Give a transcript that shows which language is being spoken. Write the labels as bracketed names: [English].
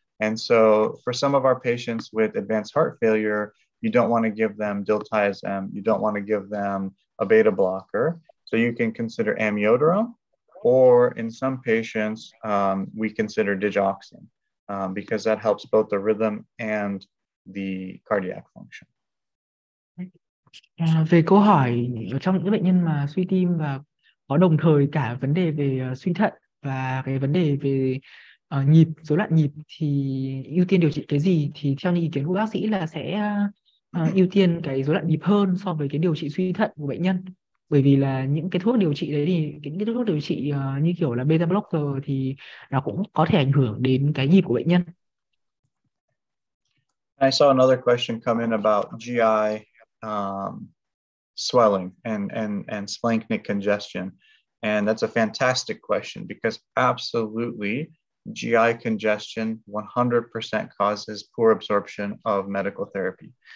[English] And so for some of our patients with advanced heart failure, you don't want to give them diltiazem, you don't want to give them a beta blocker. So you can consider amiodarone, or in some patients, we consider digoxin, because that helps both the rhythm and the cardiac function. [Vietnamese] Về câu hỏi ở trong những bệnh nhân mà suy tim và có đồng thời cả vấn đề về suy thận và cái vấn đề về nhịp, rối loạn nhịp, thì ưu tiên điều trị cái gì? Thì theo như ý kiến của bác sĩ là sẽ ưu tiên cái rối loạn nhịp hơn so với cái điều trị suy thận của bệnh nhân. Bởi vì là những cái thuốc điều trị đấy thì những cái thuốc điều trị như kiểu là beta blocker thì nó cũng có thể ảnh hưởng đến cái nhịp của bệnh nhân. [English] I saw another question come in about GI swelling and splanchnic congestion. And that's a fantastic question, because absolutely GI congestion 100% causes poor absorption of medical therapy.